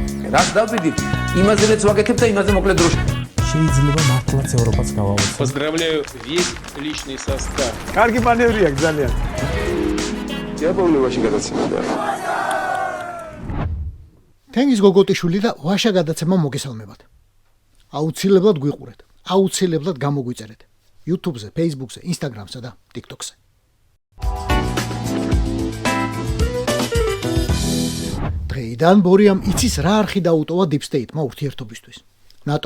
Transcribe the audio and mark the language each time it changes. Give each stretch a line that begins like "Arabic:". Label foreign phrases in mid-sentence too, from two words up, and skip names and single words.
Georgian: რას დავბედით? იმაზე რაც ვაკეთებ და იმაზე მოკლედ დროში. შეიძლება მართლაც ევროპაც გავავოცოთ.
Russian: Поздравляю весь личный состав.
Georgian: კარგი მანევრია ძალიან. იაპონიაში გადაცემა. თენგიზ გოგოტიშვილი და ვაშა გადაცემა მოგესალმებათ. აუცილებლად გვიყურეთ. აუცილებლად გამოგვიწერეთ. YouTube-ზე, Facebook-ზე, Instagram-სა და TikTok-ზე. დღეიდან ბორიამ იცის რა არხი დაუტოვა
English: Deep State-
Georgian: მა ურთიერთობისთვის. NATO.